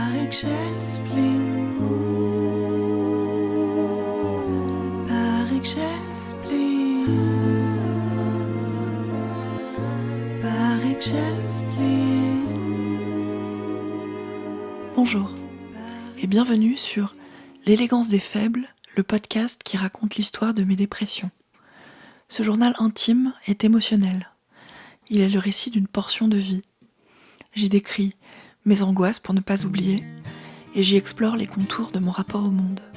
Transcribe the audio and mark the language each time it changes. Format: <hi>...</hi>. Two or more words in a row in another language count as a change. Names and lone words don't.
<sv>ik själv blind, var ik själv blind, var ik själv blind.</sv> <fr>Bonjour et bienvenue sur L'élégance des faibles, le podcast qui raconte l'histoire de mes dépressions. Ce journal intime est émotionnel. Il est le récit d'une portion de vie. J'y décris mes angoisses pour ne pas oublier et j'y explore les contours de mon rapport au monde.</fr>